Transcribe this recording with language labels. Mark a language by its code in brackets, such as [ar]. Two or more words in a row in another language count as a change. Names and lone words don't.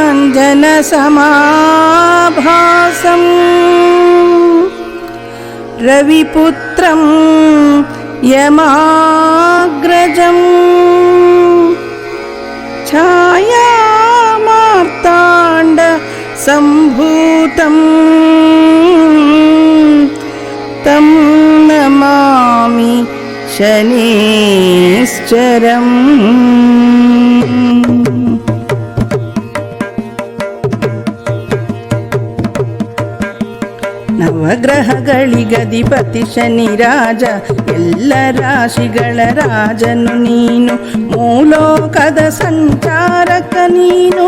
[sa] जनसमाभासं रविपुत्रं यमाग्रजं छायामार्ताण्ड सम्भूतं तं नमामि शनैश्चरम्। [kn] ನವಗ್ರಹಗಳಿಗಧಿಪತಿ ಶನಿ ರಾಜ, ಎಲ್ಲ ರಾಶಿಗಳ ರಾಜನು ನೀನು, ಮೂಲೋಕದ ಸಂಚಾರಕ ನೀನು.